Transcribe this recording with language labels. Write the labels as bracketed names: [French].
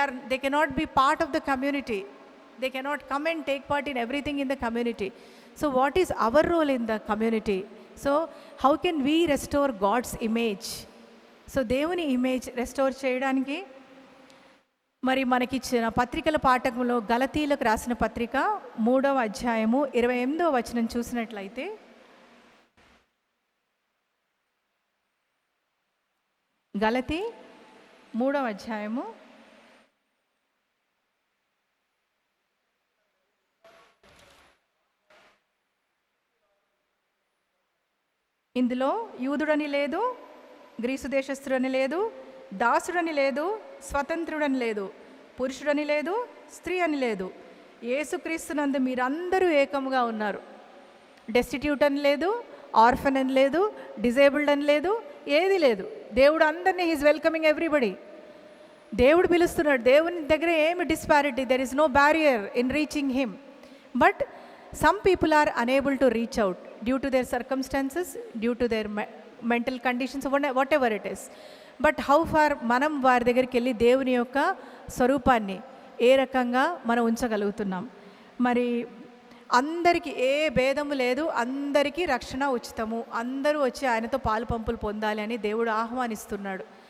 [English] They cannot be part of the community. They cannot come and take part in everything in the community. So what is our role in the community? So how can we restore God's image? [Telugu] So దేవుని image restore చేయడానికి మరి మనకిచ్చిన పత్రికల పాఠకంలో గలతీలకు రాసిన పత్రిక 3వ అధ్యాయము 28వ వచనం చూసినట్లయితే, గలతీ 3వ అధ్యాయము ఇందులో యూదుడని లేదు, గ్రీసు దేశస్థుడని లేదు, దాసుడని లేదు, స్వతంత్రుడని లేదు, పురుషుడని లేదు, స్త్రీ అని లేదు, యేసుక్రీస్తునందు మీరందరూ ఏకముగా ఉన్నారు. డెస్టిట్యూట్ అని లేదు, ఆర్ఫన్ అని లేదు, డిజేబుల్డ్ అని లేదు, ఏది లేదు. దేవుడు అందరినీ [English] He's welcoming everybody. [Telugu] దేవుడు పిలుస్తున్నాడు. దేవుని దగ్గర ఏమి [English] Disparity, there is no barrier in reaching him. But some people are unable to reach out due to their circumstances, due to their mental conditions, whatever it is. But how far [Telugu] మనం వారి దగ్గరికి వెళ్ళి దేవుని యొక్క స్వరూపాన్ని ఏ రకంగా మనం ఉంచగలుగుతున్నాం? మరి అందరికీ ఏ భేదము లేదు, అందరికీ రక్షణ ఉచితము, అందరూ వచ్చి ఆయనతో పాలు పంపులు పొందాలి అని దేవుడు ఆహ్వానిస్తున్నాడు.